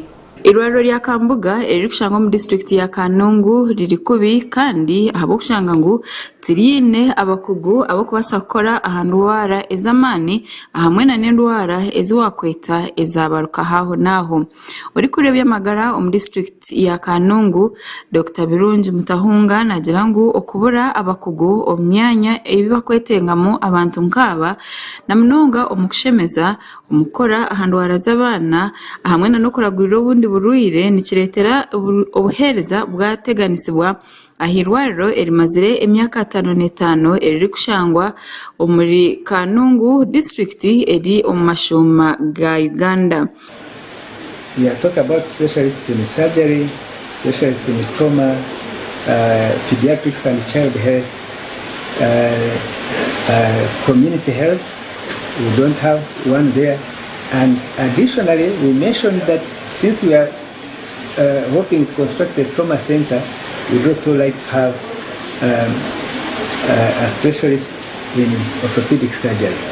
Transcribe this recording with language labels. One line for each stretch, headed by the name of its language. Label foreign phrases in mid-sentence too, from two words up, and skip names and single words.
Nyankole: Irwariro rya Kambuga eri kushanga mu district ya Kanungu riri kubi kandi abo kushanga ngo tirine abakugu abo kubasa gukora ahantu wara ezamani hamwe na n'indwara eziwakweta ezabaruka haho naho uri kurebya magara mu district ya Kanungu Dr. Birungi Mutahunga nagira ngo okubura abakugu omyanya ebibakwetengamo abantu nkaba na mnonga omukushemeza umukora ahantu warazabana hamwe na no kuragurira ubundi burwire nikiretera obuhereza bwateganisibwa ahirwariro erimazire emyaka 5 eri kushangwa omuri Kanungu district eri omashoma ga Uganda.
English: We are talking about specialists in surgery, specialists in trauma, pediatrics and child health, community health. We don't have one there. And additionally, we mentioned that since we are hoping to construct a trauma center, we'd also like to have a specialist in orthopedic surgery.